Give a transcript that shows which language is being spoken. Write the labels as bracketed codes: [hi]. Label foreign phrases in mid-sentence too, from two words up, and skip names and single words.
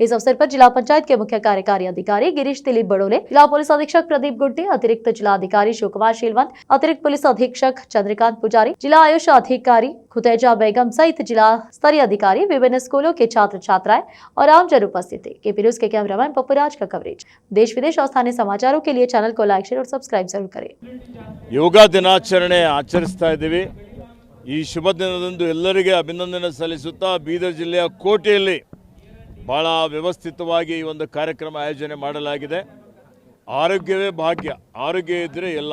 [hi] इस अवसर पर जिला पंचायत के मुख्य कार्यकारी अधिकारी गिरीश दिलीप बड़ोले, जिला पुलिस अधीक्षक प्रदीप गुड्डे, अतिरिक्त जिला अधिकारी शिव कुमार शीलवंत, अतिरिक्त पुलिस अधीक्षक चंद्रकांत पुजारी, जिला आयुष अधिकारी खुतेजा बेगम सहित जिला स्तरीय अधिकारी, विभिन्न स्कूलों के छात्र छात्राएं और आमजन उपस्थित थे। केपी न्यूज के कैमरामैन पप्पूराज का कवरेज। देश विदेश और स्थानीय समाचारों के लिए चैनल को लाइक, शेयर और सब्सक्राइब जरूर करें। [kn] ಯೋಗ ದಿನಾಚರಣೆ ಆಚರಿಸ್ತಾ ಇದ್ದೀವಿ। ಈ ಶುಭ ದಿನದಂದು ಎಲ್ಲರಿಗೆ ಅಭಿನಂದನೆ ಸಲ್ಲಿಸುತ್ತಾ ಬೀದರ್ ಜಿಲ್ಲೆಯ ಕೋಟೆಯಲ್ಲಿ ಬಹಳ ವ್ಯವಸ್ಥಿತವಾಗಿ ಈ ಒಂದು ಕಾರ್ಯಕ್ರಮ ಆಯೋಜನೆ ಮಾಡಲಾಗಿದೆ। ಆರೋಗ್ಯವೇ ಭಾಗ್ಯ, ಆರೋಗ್ಯ ಇದ್ದರೆ ಎಲ್ಲ।